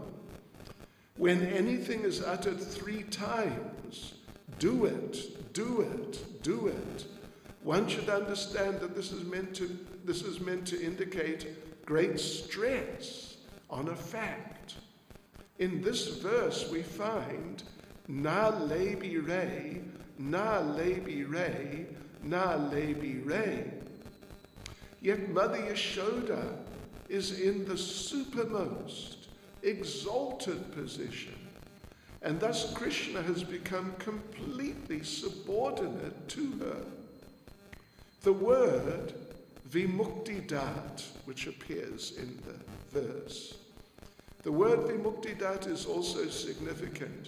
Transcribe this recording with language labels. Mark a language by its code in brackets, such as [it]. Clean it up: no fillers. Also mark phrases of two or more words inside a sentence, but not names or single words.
[en] When anything is uttered 3 times, do it, do it, do it, one should understand that this is meant to indicate great stress on a fact. In this verse we find [sa] न लेभिरे, न लेभिरे, न लेभिरे. [en] Yet Mother Yashoda is in the supermost, exalted position, and thus Krishna has become completely subordinate to her. The word vimuktidat, which appears in the verse, the word vimuktidat is also significant.